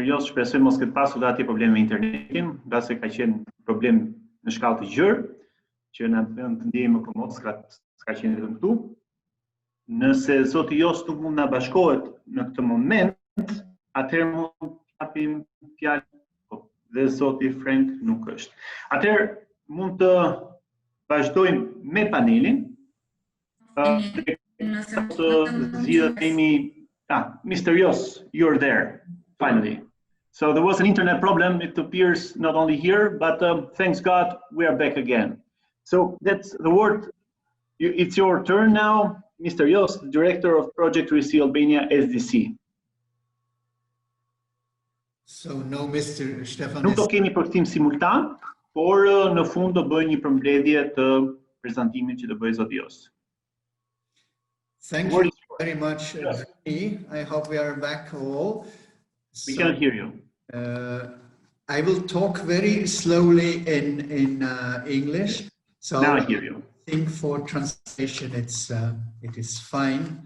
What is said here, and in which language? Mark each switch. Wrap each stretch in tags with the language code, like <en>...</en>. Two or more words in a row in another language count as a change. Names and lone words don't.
<sq>Joss shpresoj mos këtë pasur dhe atje probleme me internetin, nga se ka qenë problem në shkallë të gjërë, që në të ndjejmë më komod, s'ka qenë vetëm këtu. Nëse zoti Joss nuk mund na bashkohet në këtë moment, atëherë mund të japim fjalë dhe zoti Frank nuk është. Atëherë mund të vazhdojmë me panelin.</sq> <en>Mr. Joss, you're there, finally. So there was an internet problem, it appears not only here, but thanks God, we are back again. So that's the word, it's your turn now, Mr. Joss, Director of Projekt Risi Albania, SDC. So no, Mr. Stephan.</en> <sq>Nuk do kemi përkthim simultan, por në fund do bëj një përmbledhje të prezantimit që do bëj zoti Joss.</sq> <en>Thank you very much, Drini. I hope we are back all. We can hear you. I will talk very slowly in English. So now I hear you. I think for translation it is fine.</en>